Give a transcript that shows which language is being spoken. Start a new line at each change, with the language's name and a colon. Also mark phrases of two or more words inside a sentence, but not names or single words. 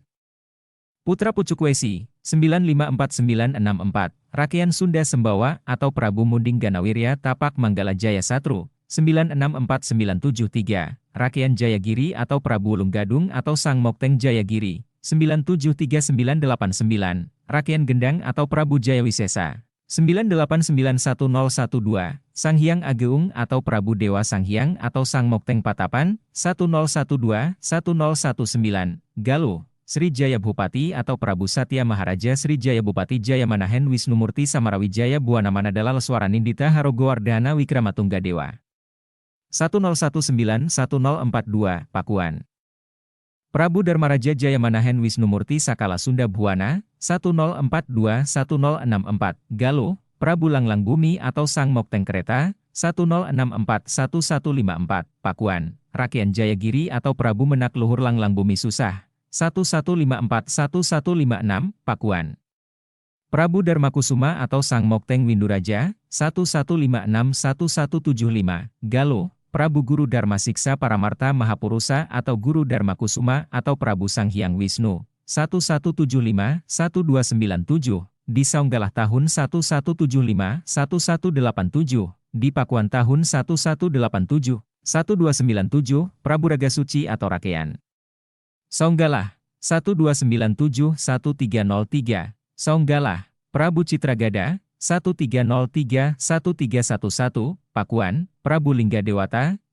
Indonesian: Putra Pucukwesi, 954964, Rakean Sunda Sembawa atau Prabu Munding Ganawirya Tapak Manggala Jaya Satru, 964973, Rakean Jayagiri atau Prabu Ulung Gadung atau Sang Mokteng Jayagiri, 973989, Rakean Gendang atau Prabu Jayawisesa, 9891012, Sang Hyang Ageung atau Prabu Dewa Sang Hyang atau Sang Mokteng Patapan, 10121019, Galuh, Sri Jaya Bupati atau Prabu Satya Maharaja Sri Jaya Bupati Jaya Manahen Wisnumurti Samarawijaya Buana Manadala Leswara Nindita Harogowardhana Wikramatungga Dewa. 10191042, Pakuan. Prabu Dharmaraja Jaya Manahen Wisnumurti Sakala Sunda Buana, 10421064, Galuh, Prabu Langlang Bumi atau Sang Mokteng Kereta, 10641154, Pakuan, Rakean Jayagiri atau Prabu Menak Luhur Langlang Bumi Susah, 11541156, Pakuan. Prabu Dharmakusuma atau Sang Mokteng Winduraja, 11561175, Galuh, Prabu Guru Dharma Siksa Paramarta Mahapurusa atau Guru Dharmakusuma atau Prabu Sang Hyang Wisnu, 11751297, di Songgalah tahun 1175-1187, di Pakuan tahun 1187-1297, Prabu Raga Suci atau Rakean Songgalah, 1297-1303, Songgalah, Prabu Citragada, 1303-1311, Pakuan, Prabu Lingga Dewata,